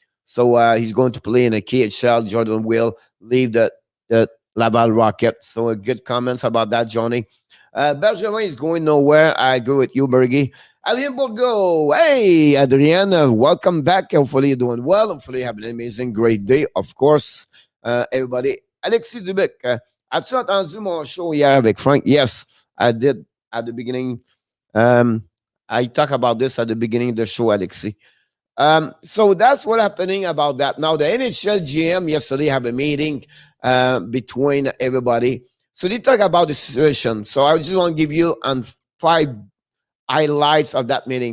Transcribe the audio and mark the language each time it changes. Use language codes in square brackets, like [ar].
[en] So he's going to play in the KHL. Jordan Will leave the Laval Rockets. So good comments about that, Johnny. Bergevin is going nowhere. I agree with you, Bergie. Adrien Bourgault. Hey, Adrien, welcome back. Hopefully you're doing well. Hopefully you have an amazing, great day. Of course, everybody. [fr] Alexis Dubec, as-tu entendu mon show hier avec Frank? [en] Yes, I did at the beginning. I talk about this at the beginning of the show, Alexis. So that's what happening about that. Now, the NHL GM yesterday have a meeting between everybody. So they talk about the situation. So I just want to give you 5 highlights of that meeting.